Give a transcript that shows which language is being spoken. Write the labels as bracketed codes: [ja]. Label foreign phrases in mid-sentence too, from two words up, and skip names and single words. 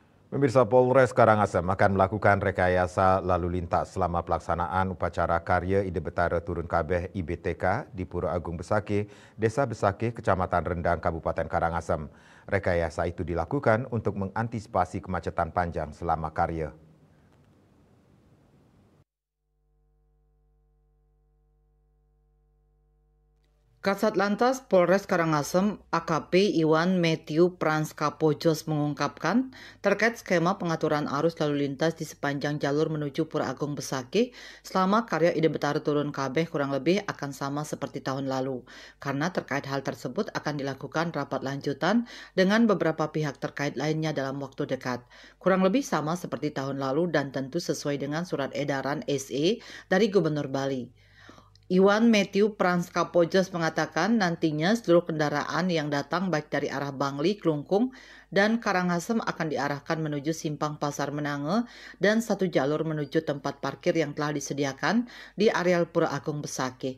[id] Pemirsa, Polres Karangasem akan melakukan rekayasa lalu lintas selama pelaksanaan upacara Karya Ide Betara Turun Kabeh IBTK di Pura Agung Besakih, Desa Besakih, Kecamatan Rendang, Kabupaten Karangasem. Rekayasa itu dilakukan untuk mengantisipasi kemacetan panjang selama Karya. Kasat Lantas Polres Karangasem AKP Iwan Matthew Pranskapojos mengungkapkan terkait skema pengaturan arus lalu lintas di sepanjang jalur menuju Pura Agung Besakih selama Karya Ide Betara Turun Kabeh kurang lebih akan sama seperti tahun lalu. Karena terkait hal tersebut akan dilakukan rapat lanjutan dengan beberapa pihak terkait lainnya dalam waktu dekat. Kurang lebih sama seperti tahun lalu dan tentu sesuai dengan surat edaran SE dari Gubernur Bali. Iwan Matthew Pranskapojos mengatakan nantinya seluruh kendaraan yang datang baik dari arah Bangli, Klungkung, dan Karangasem akan diarahkan menuju Simpang Pasar Menange dan satu jalur menuju tempat parkir yang telah disediakan di areal Pura Agung Besakih.